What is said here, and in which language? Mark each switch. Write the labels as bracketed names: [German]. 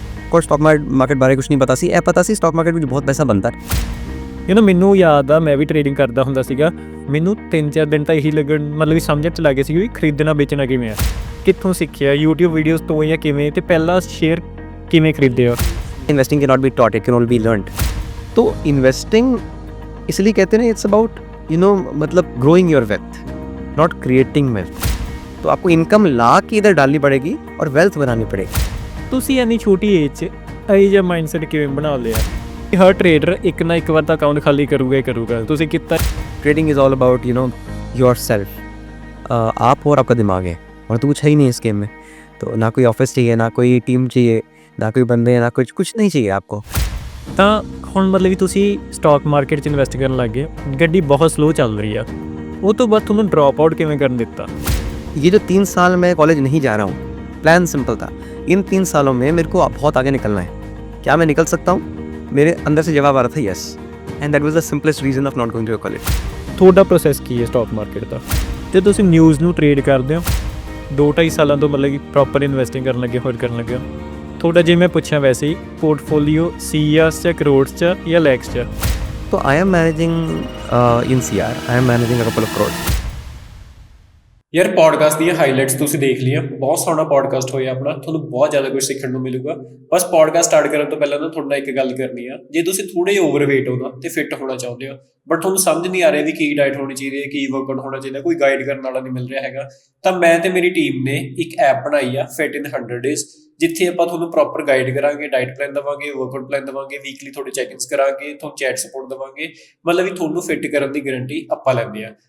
[Punjabi] ਕੋਈ stock market ਬਾਰੇ ਕੁਛ ਨਹੀਂ ਪਤਾ ਸੀ। ਇਹ ਪਤਾ ਸੀ ਸਟਾਕ ਮਾਰਕੀਟ ਵਿੱਚ ਬਹੁਤ ਪੈਸਾ ਬਣਦਾ। ਮੈਨੂੰ ਯਾਦ ਆ ਮੈਂ ਵੀ ਟ੍ਰੇਡਿੰਗ ਕਰਦਾ ਹੁੰਦਾ ਸੀਗਾ। ਮੈਨੂੰ 3-4 ਦਿਨ ਤਾਂ ਇਹੀ ਲੱਗਣ ਮਤਲਬ ਵੀ ਸਮਝਣ 'ਚ ਲੱਗੇ ਸੀ ਵੀ ਖਰੀਦਣਾ ਵੇਚਣਾ ਕਿਵੇਂ ਆ, ਕਿੱਥੋਂ ਸਿੱਖਿਆ, YouTube ਵੀਡੀਓਜ਼ ਤੋਂ ਜਾਂ ਕਿਵੇਂ, ਤੇ ਪਹਿਲਾ ਸ਼ੇਅਰ ਕਿਵੇਂ ਖਰੀਦਿਆ? [English] Investing can not be taught, it can all be learned. [Hindi] तो इन्वेस्टिंग इसलिए कहते हैं [English] It's about मतलब growing your wealth, not creating wealth. [Hindi] तो आपको इनकम ला के इधर डालनी पड़ेगी और वेल्थ बनानी पड़ेगी। [Punjabi] ਤੁਸੀਂ ਇੰਨੀ ਛੋਟੀ ਏਜ 'ਚ ਇਹੋ ਜਿਹਾ ਮਾਈਂਡਸੈਟ ਕਿਵੇਂ ਬਣਾ ਲਿਆ? ਹਰ ਟਰੇਡਰ ਇੱਕ ਨਾ ਇੱਕ ਵਾਰ ਤਾਂ ਅਕਾਊਂਟ ਖਾਲੀ ਕਰੂਗਾ ਹੀ ਕਰੂਗਾ, ਤੁਸੀਂ ਕੀਤਾ? [English] Trading is all about yourself. [Hindi] आप और आपका दिमाग है, और तो कुछ है ही नहीं इस गेम में। तो ना कोई ऑफिस चाहिए, ना कोई टीम चाहिए, ना कोई बंदे, ना कुछ नहीं चाहिए आपको। [Punjabi] ਤਾਂ ਹੁਣ ਮਤਲਬ ਵੀ ਤੁਸੀਂ ਸਟਾਕ ਮਾਰਕੀਟ 'ਚ ਇਨਵੈਸਟ ਕਰਨ ਲੱਗ ਗਏ, ਗੱਡੀ ਬਹੁਤ ਸਲੋ ਚੱਲ ਰਹੀ ਆ। ਉਹ ਤੋਂ ਬਾਅਦ ਤੁਹਾਨੂੰ ਡਰੋਪ ਆਊਟ ਕਿਵੇਂ ਕਰਨ ਦਿੱਤਾ? [Hindi] ये जो 3 साल मैं कॉलेज नहीं जा रहा हूँ, प्लान सिंपल था। इन 3 सालों में मेरे को बहुत आगे निकलना है। क्या मैं निकल सकता हूँ? मेरे अंदर से जवाब आ रहा था yes, [English] And that was the simplest reason of not going to college. [Punjabi] ਤੁਹਾਡਾ ਪ੍ਰੋਸੈਸ ਕੀ ਹੈ ਸਟਾਕ ਮਾਰਕੀਟ ਦਾ? ਤੇ ਤੁਸੀਂ ਨਿਊਜ਼ ਨੂੰ ਟ੍ਰੇਡ ਕਰਦੇ ਹੋ 2-2.5 ਸਾਲਾਂ ਤੋਂ, ਮਤਲਬ ਕਿ ਪ੍ਰੋਪਰ ਇਨਵੈਸਟਿੰਗ ਕਰਨ ਲੱਗੇ, ਹੋਰ ਕਰਨ ਲੱਗੇ ਹੋ। ਤੁਹਾਡਾ ਜੇ ਮੈਂ ਪੁੱਛਾਂ ਵੈਸੇ ਹੀ ਪੋਰਟਫੋਲੀਓ ਸੀਆਰਸ 'ਚ, ਕਰੋੜਸ 'ਚ ਜਾਂ ਲੈਕਸ 'ਚ? [English] तो I am managing in CR, I am managing a couple of crore. [Punjabi] ਯਾਰ ਪੋਡਕਾਸਟ ਦੀਆਂ ਹਾਈਲਾਈਟਸ ਤੁਸੀਂ ਦੇਖ ਲਈਆਂ, ਬਹੁਤ ਸੋਹਣਾ ਪੋਡਕਾਸਟ ਹੋਇਆ ਆਪਣਾ, ਤੁਹਾਨੂੰ ਬਹੁਤ ਜ਼ਿਆਦਾ ਕੁਝ ਸਿੱਖਣ ਨੂੰ ਮਿਲੂਗਾ। ਬਸ ਪੋਡਕਾਸਟ ਸਟਾਰਟ ਕਰਨ ਤੋਂ ਪਹਿਲਾਂ ਨਾ ਤੁਹਾਡੇ ਨਾਲ ਇੱਕ ਗੱਲ ਕਰਨੀ ਆ। ਜੇ ਤੁਸੀਂ ਥੋੜੇ ਓਵਰਵੇਟ ਹੋ ਨਾ ਤੇ ਫਿੱਟ ਹੋਣਾ ਚਾਹੁੰਦੇ ਹੋ, ਬਟ ਤੁਹਾਨੂੰ ਸਮਝ ਨਹੀਂ ਆ ਰਿਹਾ ਵੀ ਕੀ ਡਾਈਟ ਹੋਣੀ ਚਾਹੀਦੀ ਹੈ, ਕੀ ਵਰਕਆਊਟ ਹੋਣਾ ਚਾਹੀਦਾ, ਕੋਈ ਗਾਈਡ ਕਰਨ ਵਾਲਾ ਨਹੀਂ ਮਿਲ ਰਿਹਾ ਹੈਗਾ, ਤਾਂ ਮੈਂ ਤੇ ਮੇਰੀ ਟੀਮ ਨੇ ਇੱਕ ਐਪ ਬਣਾਈ ਆ ਫਿਟ ਇਨ 100 ਡੇਜ਼, ਜਿੱਥੇ ਆਪਾਂ ਤੁਹਾਨੂੰ ਪ੍ਰੋਪਰ ਗਾਈਡ ਕਰਾਂਗੇ, ਡਾਈਟ ਪਲਾਨ ਦੇਵਾਂਗੇ, ਵਰਕਆਊਟ ਪਲਾਨ ਦੇਵਾਂਗੇ, ਵੀਕਲੀ ਤੁਹਾਡੇ ਚੈਕਿੰਗਸ ਕਰਾਂਗੇ, ਤੁਹਾਨੂੰ ਚੈਟ ਸਪੋਰਟ ਦੇਵਾਂਗੇ, ਮਤਲਬ ਵੀ ਤੁਹਾਨੂੰ ਫਿੱਟ ਕਰਨ ਦੀ ਗਾਰੰਟੀ ਆਪਾਂ ਲੈਂਦੇ ਆ।